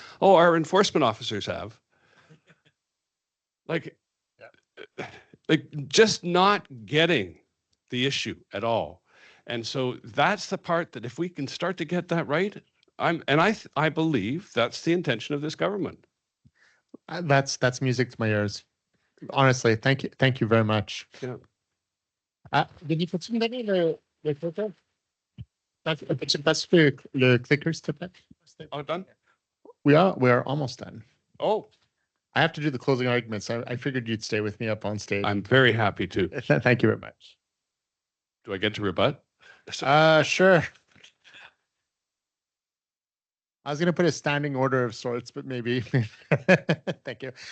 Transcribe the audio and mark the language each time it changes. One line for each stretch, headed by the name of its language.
English: Oh, our enforcement officers have. Like just not getting the issue at all. And so that's the part that if we can start to get that right, I believe that's the intention of this government. That's music to my ears. Honestly, thank you very much. Yeah.
French: Denis, peux-tu me donner le clicker? Peux-tu me passer le clicker, s'il te plaît?
English: Oh, done? We are almost done. Oh, I have to do the closing arguments. I figured you'd stay with me up on stage. I'm very happy to. Thank you very much. Do I get to rebut? Sure. I was going to put a standing order of sorts, but maybe. Thank you.